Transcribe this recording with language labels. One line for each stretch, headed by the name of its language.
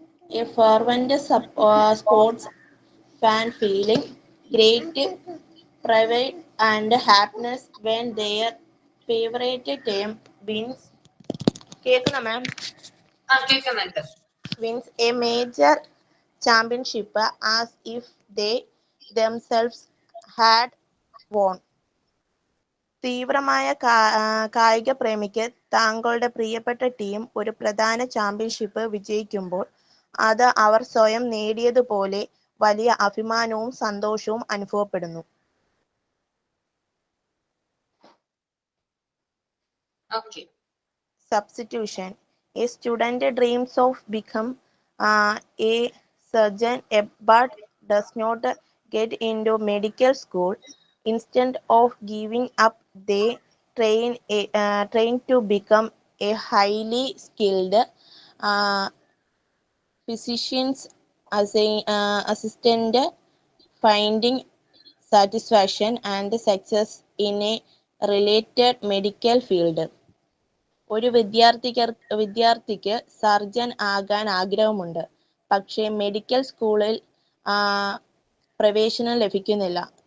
English: A fervent sports fan feeling great pride and happiness when their favorite team wins.
Malayalam: കേൾക്കുന്ന മാം? കേൾക്കുന്നുണ്ട്.
English: Wins a major championship as if they themselves had won.
Malayalam: തീവ്രമായ കായിക പ്രേമിക്ക് താങ്കളുടെ പ്രിയപ്പെട്ട team ഒരു പ്രധാന championship വിജയിക്കുമ്പോൾ അത് അവർ സ്വയം നേടിയതുപോലെ വലിയ അഭിമാനവും സന്തോഷവും അനുഭവപ്പെടുന്നു.
English: Substitution. A student dreams of become a surgeon but does not get into medical school. Instead of giving up, they train to become a highly skilled physician's assistant, finding satisfaction and success in a related medical field.
Malayalam: ഒരു വിദ്യാർത്ഥിക്ക് surgeon ആകാൻ ആഗ്രഹമുണ്ട്, പക്ഷേ medical സ്കൂളിൽ പ്രവേശനം ലഭിക്കുന്നില്ല.